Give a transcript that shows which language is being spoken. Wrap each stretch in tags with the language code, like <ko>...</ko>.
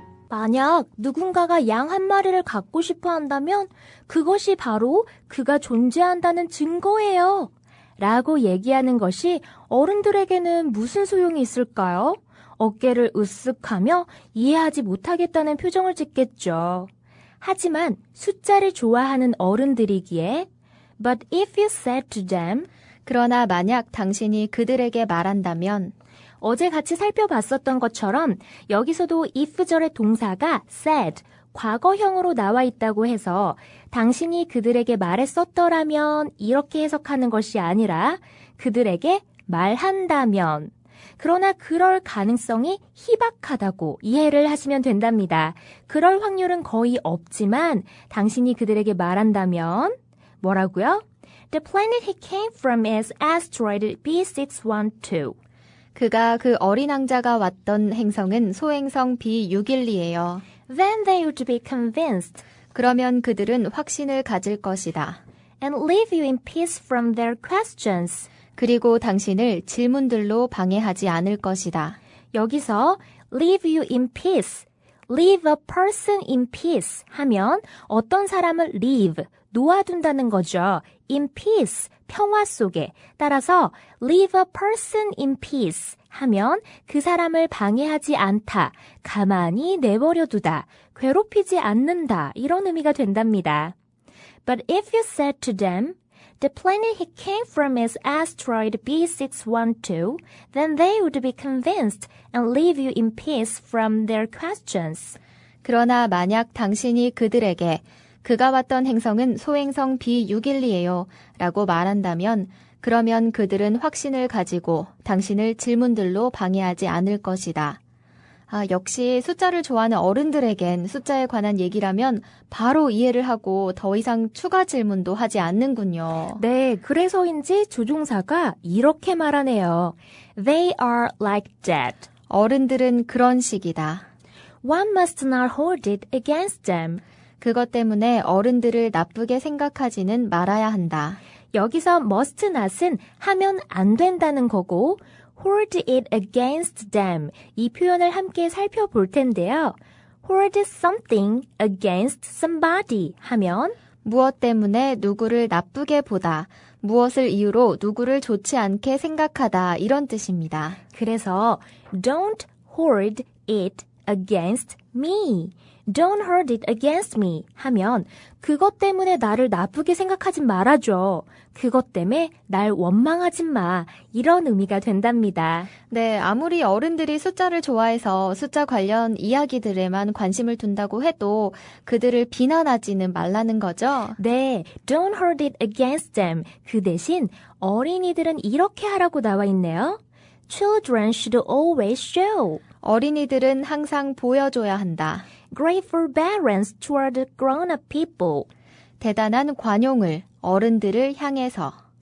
<ko>만약 누군가가 양 한 마리를 갖고 싶어 한다면 그것이 바로 그가 존재한다는 증거예요. 라고 얘기하는 것이 어른들에게는 무슨 소용이 있을까요? 어깨를 으쓱하며 이해하지 못하겠다는 표정을 짓겠죠. 하지만 숫자를 좋아하는 어른들이기에</ko> <en>But if you said to them,</en> <ko>그러나 만약 당신이 그들에게 말한다면 어제 같이 살펴봤었던 것처럼 여기서도 if절의 동사가 said, 과거형으로 나와 있다고 해서 당신이 그들에게 말했었더라면 이렇게 해석하는 것이 아니라 그들에게 말한다면, 그러나 그럴 가능성이 희박하다고 이해를 하시면 된답니다. 그럴 확률은 거의 없지만 당신이 그들에게 말한다면 뭐라고요?</ko> <en>The planet he came from is asteroid B612.</en> <ko>그가 그 어린 왕자가 왔던 행성은 소행성 B612예요.</ko> <en>Then they would be convinced</en> <ko>그러면 그들은 확신을 가질 것이다.</ko> <en>and leave you in peace from their questions.</en> <ko>그리고 당신을 질문들로 방해하지 않을 것이다. 여기서</ko> <en>leave you in peace, leave a person in peace</en> <ko>하면 어떤 사람을 leave, 놓아둔다는 거죠.</ko> <en>in peace,</en> <ko>평화 속에. 따라서</ko> <en>leave a person in peace</en> <ko>하면 그 사람을 방해하지 않다, 가만히 내버려 두다, 괴롭히지 않는다 이런 의미가 된답니다.</ko> <en>But if you said to them, the planet he came from is asteroid B612, then they would be convinced and leave you in peace from their questions.</en> <ko>그러나 만약 당신이 그들에게 그가 왔던 행성은 소행성 B612예요 라고 말한다면 그러면 그들은 확신을 가지고 당신을 질문들로 방해하지 않을 것이다. 역시 숫자를 좋아하는 어른들에겐 숫자에 관한 얘기라면 바로 이해를 하고 더 이상 추가 질문도 하지 않는군요. 네, 그래서인지 조종사가 이렇게 말하네요.</ko> <en>They are like that.</en> <ko>어른들은 그런 식이다.</ko> <en>One must not hold it against them.</en> <ko>그것 때문에 어른들을 나쁘게 생각하지는 말아야 한다. 여기서 must not은 하면 안 된다는 거고</ko> <en>hold it against them</en> <ko>이 표현을 함께 살펴볼 텐데요.</ko> <en>hold something against somebody</en> <ko>하면 무엇 때문에 누구를 나쁘게 보다, 무엇을 이유로 누구를 좋지 않게 생각하다 이런 뜻입니다. 그래서</ko> <en>don't hold it against me. Don't hold it against me</en> <ko>하면 그것 때문에 나를 나쁘게 생각하진 말아줘. 그것 때문에 날 원망하지 마. 이런 의미가 된답니다. 네, 아무리 어른들이 숫자를 좋아해서 숫자 관련 이야기들에만 관심을 둔다고 해도 그들을 비난하지는 말라는 거죠. 네,</ko> <en>don't hold it against them.</en> <ko>그 대신 어린이들은 이렇게 하라고 나와 있네요.</ko> <en>Children should always show</en> <ko>어린이들은 항상 보여줘야 한다.</ko> <en>grateful forbearance toward grown-up people.</en> <ko>대단한 관용을 어른들을 향해서.</ko>